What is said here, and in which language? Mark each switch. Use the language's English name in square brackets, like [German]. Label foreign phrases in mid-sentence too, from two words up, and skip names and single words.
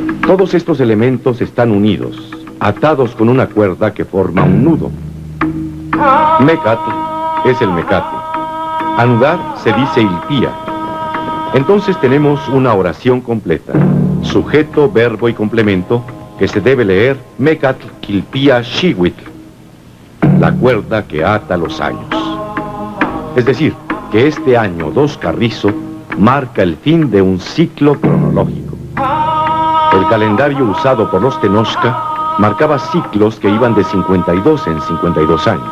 [Spanish] Todos estos elementos están unidos, atados con una cuerda que forma un nudo. Mecatl es el mecate. Anudar se dice ilpía. Entonces tenemos una oración completa, sujeto, verbo y complemento, que se debe leer [Nahuatl languages] Mecatl quilpía xihuitl, [Spanish] la cuerda que ata los años. Es decir, que este año 2 Carrizo marca el fin de un ciclo cronológico. El calendario usado por los Tenochca marcaba ciclos que iban de 52 en 52 años.